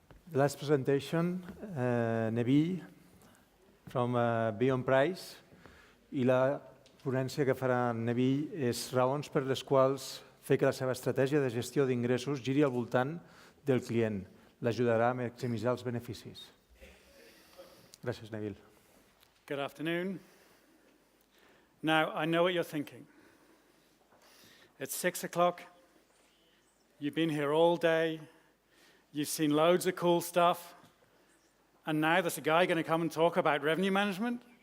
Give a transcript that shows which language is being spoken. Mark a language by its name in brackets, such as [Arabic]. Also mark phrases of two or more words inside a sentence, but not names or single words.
[English] The last presentation, Neville, from Beyond Price, [Catalan] i la ponència que farà Neville és raons per les quals fer que la seva estratègia de gestió d'ingressos giri al voltant del client. L'ajudarà a maximitzar els beneficis. Gràcies, Neville. [English] Good afternoon. Now, I know what you're thinking. It's 6 o'clock. You've been here all day. You've seen loads of cool stuff. And now there's a guy going to come and talk about revenue management?